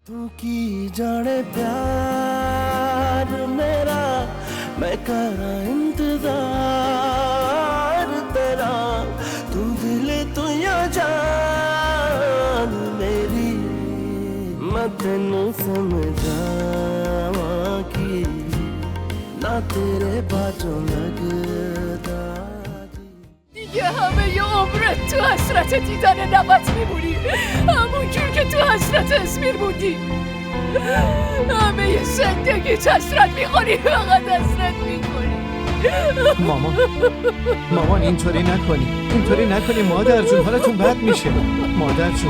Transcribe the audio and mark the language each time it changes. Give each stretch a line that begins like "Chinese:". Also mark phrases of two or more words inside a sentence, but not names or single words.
Punjabi: ਤੂੰ ਕੀ ਜਾਣੇ ਪਿਆਰ ਮੇਰਾ ਮੈਂ ਕਰਾਂ ਇੰਤਜ਼ਾਰ ਤੇਰਾ ਤੂੰ ਦਿਲ ਤੂੰ ਯਾ ਜਾਨ ਮੇਰੀ ਮੈਂ ਤੈਨੂੰ ਸਮਝਾਵਾਂ ਕੀ ਨਾ ਤੇਰੇ ਬਾਝੋਂ ਲਗਦਾ
Persian: دیگه همه ی عمرت تو حسرت دیدن نبات میمونی، همون جور که تو حسرت اسمیر بودی. همه ی زندگیت حسرت میخوری، فقط حسرت میخوری. مامان اینطوری نکنی مادر جون، حالتون بد میشه مادر جون.